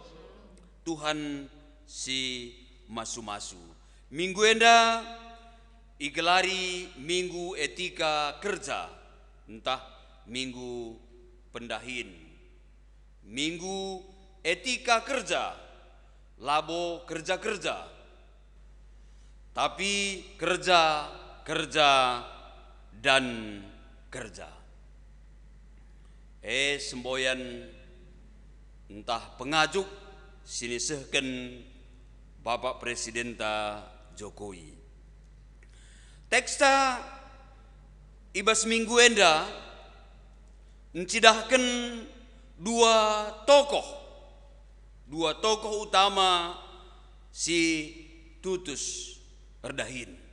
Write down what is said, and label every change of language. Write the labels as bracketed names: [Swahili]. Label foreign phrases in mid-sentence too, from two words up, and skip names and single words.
[Batak Karo] Salam. Tuhan si masu-masu. Minggu enda igelari minggu etika kerja, entah minggu pendahin, minggu etika kerja, labo kerja-kerja, tapi kerja, dan kerja. Semboyan entah pengajuk sini sehken Bapak Presiden ta Jokowi. Teksta ibas minggu enda mencidahkan dua tokoh utama si Tutus Erdahin.